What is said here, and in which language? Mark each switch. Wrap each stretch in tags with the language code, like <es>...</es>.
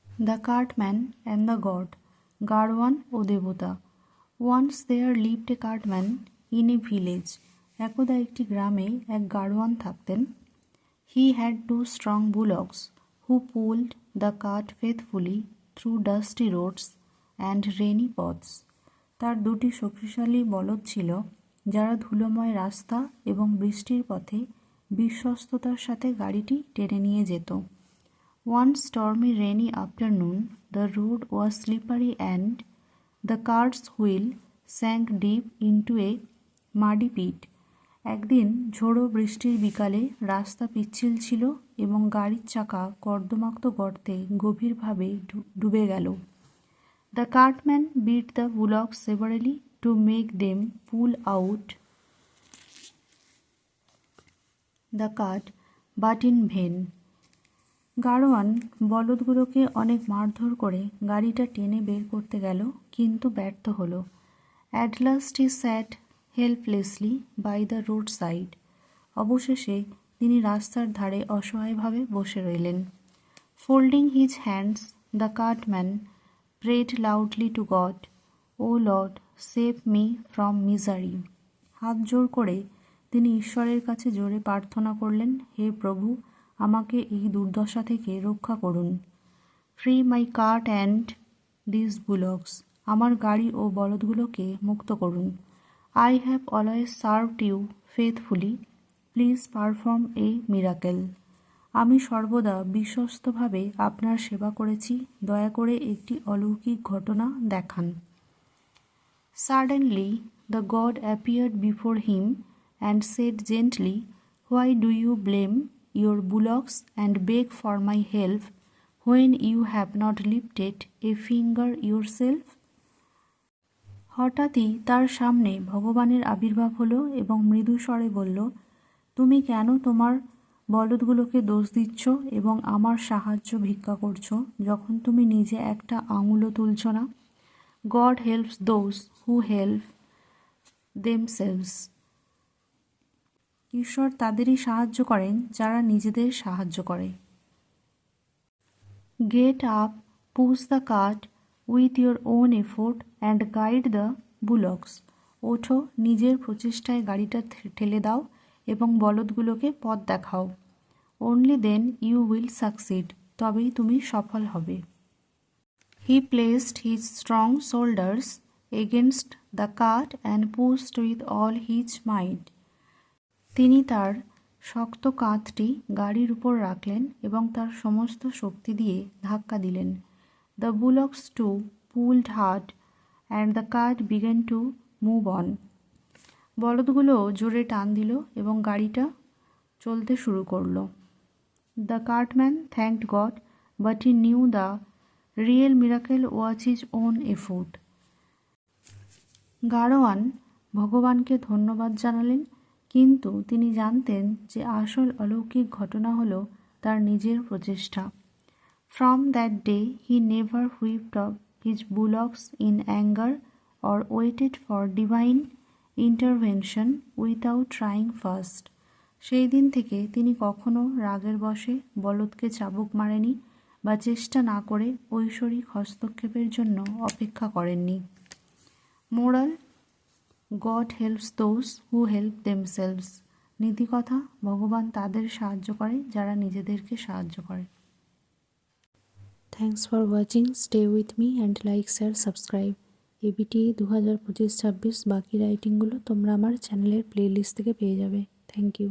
<en>The Cartman and the God,</en> <bn>গাড়োয়ান ও দেবতা।</bn> <en>Once there lived a cartman in a village.</en> <bn>একদা একটি গ্রামে এক গাড়োয়ান থাকতেন।</bn> <en>He had 2 strong bullocks who pulled the cart faithfully through dusty roads and rainy paths.</en> <bn>তার 2টি শক্তিশালী বলদ ছিল যারা ধুলোময় রাস্তা এবং বৃষ্টির পথে বিশ্বস্ততার সাথে গাড়িটি টেনে নিয়ে যেত।</bn> <en>One stormy rainy afternoon, the road was slippery and the cart's wheel sank deep into a muddy pit.</en> <bn>একদিন ঝোড়ো বৃষ্টির বিকালে রাস্তা পিচ্ছিল ছিল এবং গাড়ির চাকা কর্দমাক্ত গর্তে গভীরভাবে ডুবে গেল।</bn> <en>The cartman beat the bullocks severely to make them pull out the cart, but in vain.</en> <bn>গাড়োয়ান বলদগুলোকে অনেক মারধর করে গাড়িটা টেনে বের করতে গেল, কিন্তু ব্যর্থ হলো।</bn> <en>At last he sat helplessly by the roadside.</en> <bn>অবশেষে তিনি রাস্তার ধারে অসহায়ভাবে বসে রইলেন।</bn> <en>Folding his hands, the cartman prayed loudly to God, "O Lord, save me from misery."</en> <bn>হাত জোড় করে তিনি ঈশ্বরের কাছে জোরে প্রার্থনা করলেন, হে প্রভু, আমাকে এই দুর্দশা থেকে রক্ষা করুন।</bn> <en>Free my cart and these bullocks.</en> <bn>আমার গাড়ি ও বলদগুলোকে মুক্ত করুন।</bn> <en>I have always served you faithfully. Please perform a miracle.</en> <bn>আমি সর্বদা বিশ্বস্তভাবে আপনার সেবা করেছি, দয়া করে একটি অলৌকিক ঘটনা দেখান।</bn> <en>Suddenly the God appeared before him and said gently, "Why do you blame your bullocks and beg for my help when you have not lifted a finger yourself?"</en> <bn>হঠাৎই তার সামনে ভগবানের আবির্ভাব হলো এবং মৃদু স্বরে বলল, তুমি কেন তোমার বলদগুলোকে দোষ দিচ্ছ এবং আমার সাহায্য ভিক্ষা করছো যখন তুমি নিজে একটা আঙুলও তুলছ না?</bn> <en>God helps those who help themselves.</en> <bn>ঈশ্বর তাদেরই সাহায্য করেন যারা নিজেদের সাহায্য করে।</bn> <en>Get up, push the cart with your own effort and guide the bullocks.</en> <bn>ওঠো, নিজের প্রচেষ্টায় গাড়িটা ঠেলে দাও এবং বলদগুলোকে পথ দেখাও।</bn> <en>Only then you will succeed.</en> <bn>তবেই তুমি সফল হবে।</bn> <en>He placed his strong shoulders against the cart and pushed with all his might.</en> <bn>তিনি তার শক্ত কাঁধটি গাড়ির উপর রাখলেন এবং তার সমস্ত শক্তি দিয়ে ধাক্কা দিলেন।</bn> <en>The bullocks too pulled hard and the cart began to move on.</en> <bn>বলদগুলো জোরে টান দিল এবং গাড়িটা চলতে শুরু করল।</bn> <en>The cartman thanked God, but he knew the real miracle was his own effort.</en> <bn>গাড়োয়ান ভগবানকে ধন্যবাদ জানালেন, কিন্তু তিনি জানতেন যে আসল অলৌকিক ঘটনা হলো তার নিজের প্রচেষ্টা।</bn> <en>From that day he never whipped up his bullocks in anger or waited for divine intervention without trying first.</en> <bn>সেই দিন থেকে তিনি কখনো রাগের বশে বলদকে চাবুক মারেনি বা চেষ্টা না করে ঐশ্বরিক হস্তক্ষেপের জন্য অপেক্ষা করেননি।</bn> <en>Moral: God helps those who help themselves.</en> <bn>নীতিকথা: ভগবান তাদের সাহায্য করে যারা নিজেদেরকে সাহায্য করে।</bn> <en>Thanks for watching. Stay with me and like, share, subscribe.</en> <bn>ABTA 2025-26 বাকি রাইটিংগুলো তোমরা আমার চ্যানেলের প্লেলিস্ট থেকে পেয়ে যাবে।</bn> <en>Thank you.</en>